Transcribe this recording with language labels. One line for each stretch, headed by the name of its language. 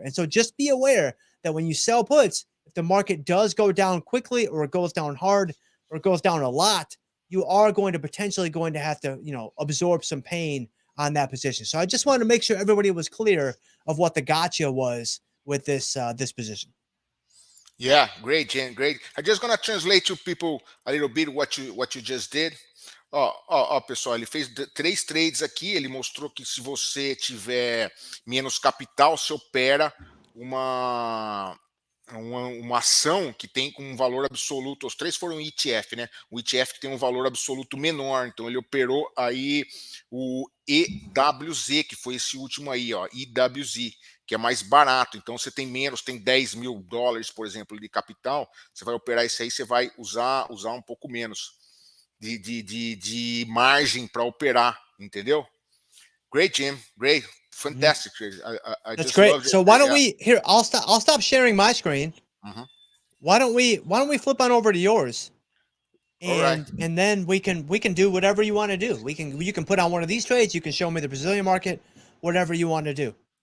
English: And so just be aware that when you sell puts, if the market does go down quickly or it goes down hard or it goes down a lot, you are potentially going to have to, absorb some pain on that position. So I just wanted to make sure everybody was clear of what the gotcha was with this position. Yeah, great, Jen, great. I'm just gonna translate to people a little bit what you just did.
Portuguese: Ó, pessoal, ele fez três trades aqui. Ele mostrou que se você tiver menos capital, você opera uma, uma ação que tem com um valor absoluto. Os três foram ETF, né? O ETF que tem um valor absoluto menor. Então ele operou aí o EWZ, que foi esse último aí, ó, EWZ, que é mais barato. Então você tem menos, tem US$ 10.000, por exemplo, de capital. Você vai operar isso aí, você vai usar um pouco menos de margem para operar, entendeu?
English: Great, Jim. Great. Mhm. Fantastic. I That's just love great. it. So why don't Yeah. we here? I'll stop sharing my screen. Mhm. Why don't we flip on over to yours? All right. And then we can do whatever you want to do. You can put on one of these trades. You can show me the Brazilian market, whatever you want to do.